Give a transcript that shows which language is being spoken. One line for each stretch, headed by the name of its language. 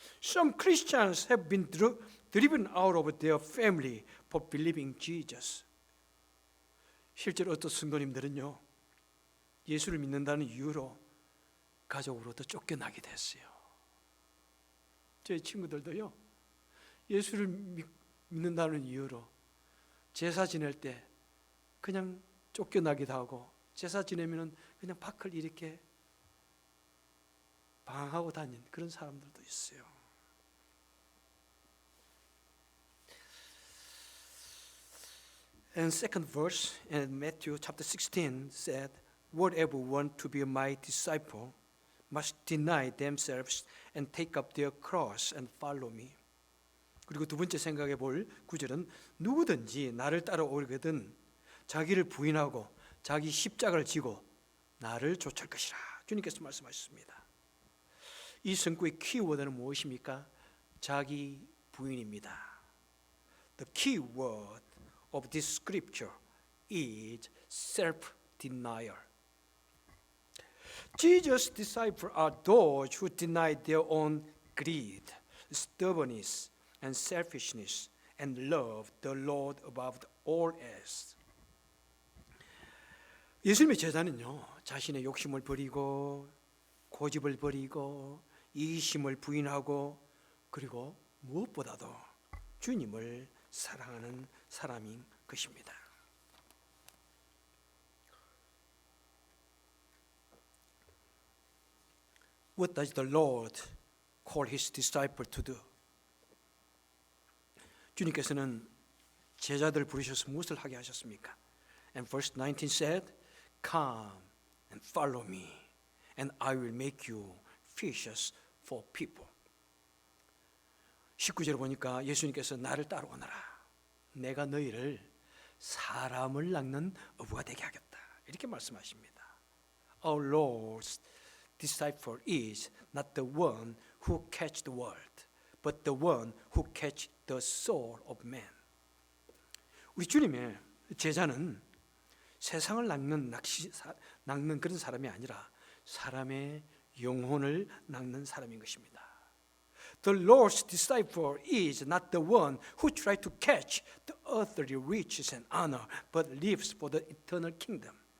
English: Some Christians have been driven out of their family for believing Jesus.
Korean: 실제로 어떤 성도님들은요, 예수를 믿는다는 이유로 가족으로부터 쫓겨나게 됐어요. 제 친구들도요, 예수를 믿는다는 이유로 제사 지낼 때 그냥 쫓겨나기도 하고, 제사 지내면 그냥 밖을 이렇게 방황하고 다닌 그런 사람들도 있어요.
English: And second verse in Matthew chapter 16 said, whatever want to be my disciple must deny themselves and take up their cross and follow me.
Korean: 그리고 두 번째 생각해 볼 구절은 누구든지 나를 따라오거든 자기를 부인하고 자기 십자가를 지고 나를 좇을 것이라. 주님께서 말씀하셨습니다. 이 성구의 키워드는 무엇입니까? 자기 부인입니다.
English: The key word of this scripture is self-denial. Jesus' disciples are those who deny their own greed, stubbornness, and selfishness, and love the Lord above all else.
Korean: 예수님의 제자는요, 자신의 욕심을 버리고 고집을 버리고 이기심을 부인하고 그리고 무엇보다도 주님을 사랑하는 사람인 것입니다.
English: What does the Lord call His disciple to do?
Korean: 주님께서는 제자들 부르셔서 무엇을 하게 하셨습니까?
English: And verse 19 said, Come and follow me, and I will make you fishers for people.
Korean: 19절에 보니까 예수님께서 나를 따라오너라. 내가 너희를 사람을 낚는 어부가 되게 하겠다. 이렇게 말씀하십니다.
English: Our Lord's disciple is not the one who catch the world, but the one who catch the soul of man.
Korean: 우리 주님의 제자는 세상을 낚는 그런 사람이 아니라 사람의 영혼을 낚는 사람인 것입니다.
English: The Lord's disciple is not the one who tries to catch the earthly riches and honor, but lives for the eternal kingdom.